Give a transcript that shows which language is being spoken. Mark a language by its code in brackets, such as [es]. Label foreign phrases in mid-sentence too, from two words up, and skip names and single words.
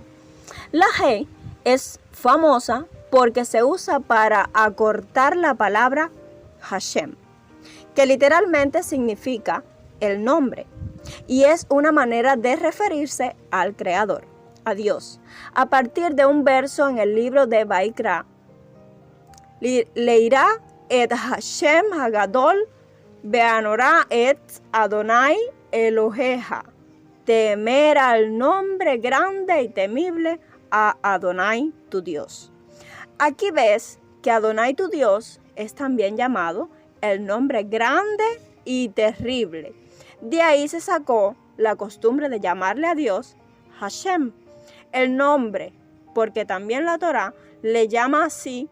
[es] La He es famosa porque se usa para acortar la palabra Hashem, que literalmente significa el nombre, y es una manera de referirse al Creador, a Dios. A partir de un verso en el libro de Vaikra, [he] ליראה את השם הגדול והנורא את אדני אלהיך. [es] Temer al nombre grande y temible a Adonai tu Dios. Aquí ves que Adonai tu Dios es también llamado el nombre grande y terrible. De ahí se sacó la costumbre de llamarle a Dios Hashem, el nombre, porque también la Torá le llama así.